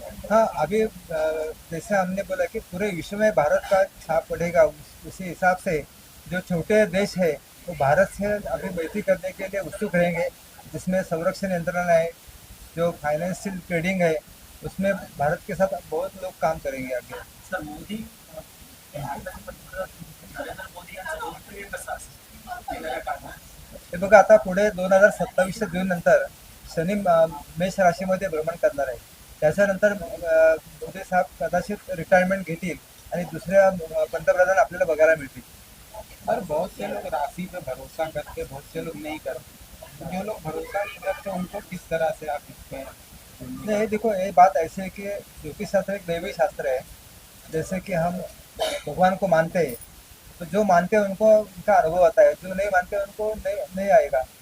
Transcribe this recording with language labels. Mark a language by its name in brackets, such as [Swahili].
[Hindi] हाँ, अभी जैसे हमने बोला कि पूरे विश्व में भारत का छाप पड़ेगा, उसी हिसाब से जो छोटे देश है वो भारत से अभी मैत्री करने के लिए उत्सुक रहेंगे, जिसमें संरक्षण यंत्रणा है, जो फाइनेंशियल ट्रेडिंग है, उसमें भारत के साथ बहुत लोग काम करेंगे आगे। [Marathi] सर मोदी नरेंद्र मोदी यांचं लोकप्रिय कसं असेल येणाऱ्या काळात? हे बघा, आता पुढे 2027 जून नंतर शनी मेष राशीमध्ये भ्रमण करणार आहे. त्याच्यानंतर मोदी साहेब कदाचित रिटायरमेंट घेतील आणि दुसऱ्या पंतप्रधान आपल्याला बघायला मिळतील. [Hindi] पर बहुत से लोग राशि पे भरोसा करते, बहुत से लोग नहीं करते। जो लोग भरोसा नहीं रखते उनको किस तरह से आप इसमें नहीं देखो ये बात ऐसे है कि ज्योतिष शास्त्र एक दैवी शास्त्र है। जैसे कि हम भगवान को मानते हैं तो जो मानते हैं उनको उनका अनुभव आता है, जो नहीं मानते उनको नहीं आएगा।